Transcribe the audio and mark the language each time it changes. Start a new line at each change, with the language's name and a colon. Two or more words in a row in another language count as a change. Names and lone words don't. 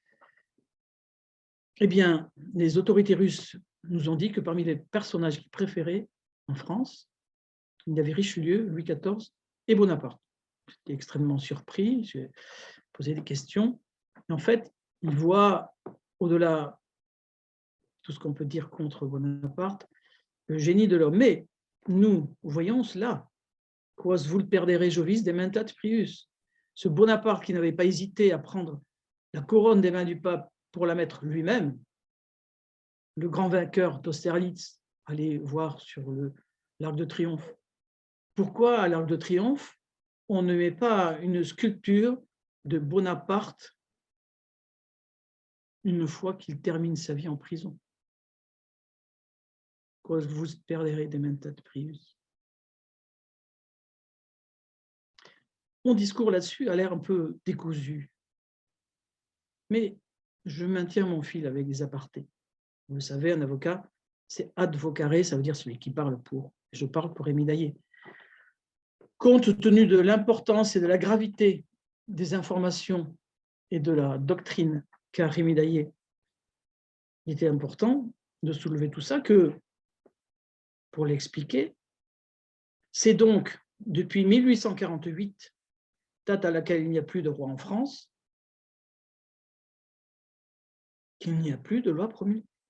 French: Eh bien, les autorités russes nous ont dit que parmi les personnages qu'ils préféraient en France, il y avait Richelieu, Louis XIV et Bonaparte. J'étais extrêmement surpris, j'ai posé des questions. Et en fait, ils voient, au-delà de tout ce qu'on peut dire contre Bonaparte, le génie de l'homme. Mais nous voyons cela.
Latin: Quos vult perdere Jovis dementat prius.
French: Ce Bonaparte qui n'avait pas hésité à prendre la couronne des mains du pape pour la mettre lui-même, le grand vainqueur d'Austerlitz, allez voir sur l'Arc de Triomphe. Pourquoi à l'Arc de Triomphe, on ne met pas une sculpture de Bonaparte une fois qu'il termine sa vie en prison?
Latin: Quos vult perdere dementat prius.
French: Mon discours là-dessus a l'air un peu décousu, mais je maintiens mon fil avec des apartés. Vous le savez, un avocat, c'est
Latin: ad vocare,
French: ça veut dire celui qui parle pour. Je parle pour Rémy Daillé. Compte tenu de l'importance et de la gravité des informations et de la doctrine qu'a Rémy Daillé, il était important de soulever tout ça, que, pour l'expliquer, c'est donc depuis 1848, date à laquelle il n'y a plus de roi en France, qu'il n'y a plus de loi promulguée.